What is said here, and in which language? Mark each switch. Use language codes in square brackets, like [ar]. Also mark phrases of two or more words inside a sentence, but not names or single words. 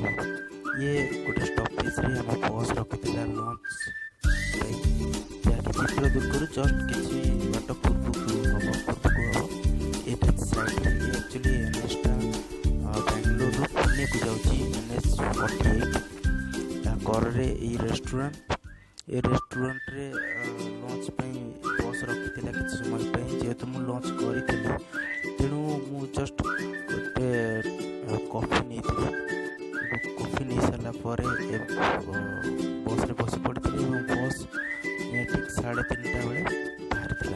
[or] ଇଏ ଗୋଟେ ଷ୍ଟପେଜ୍ରେ ଆମ ବସ୍ ରଖିଥିଲା ଲଞ୍ଚ ପାଇଁ, ଯାହାକି ଚିତ୍ରଦୁର୍ଗରୁ ଜଷ୍ଟ କିଛି ବାଟ ପୂର୍ବକୁ ହେବ। ଏଟା ସାଇଡ଼୍ରେ ଆକ୍ଚୁଆଲି NHଟା ବାଙ୍ଗାଲୋରରୁ ପୁନେକୁ ଯାଉଛି, NH 48। ତା କରରେ ଏଇ ରେଷ୍ଟୁରାଣ୍ଟ ଏ ରେଷ୍ଟୁରାଣ୍ଟ ରେ ଲଞ୍ଚ ପାଇଁ ବସ୍ ରଖିଥିଲା କିଛି ସମୟ ପାଇଁ। ଯେହେତୁ ମୁଁ ଲଞ୍ଚ କରିଥିଲି ତେଣୁ ମୁଁ ଜଷ୍ଟ ଗୋଟେ କଫି ନେଇଥିଲି। କଫି ନେଇ ସାରିଲା ପରେ ବସ୍ରେ ବସି ପଡ଼ିଥିଲି ଏବଂ ବସ୍ ଠିକ୍ 3:30 ବେଳେ ବାହାରିଥିଲା।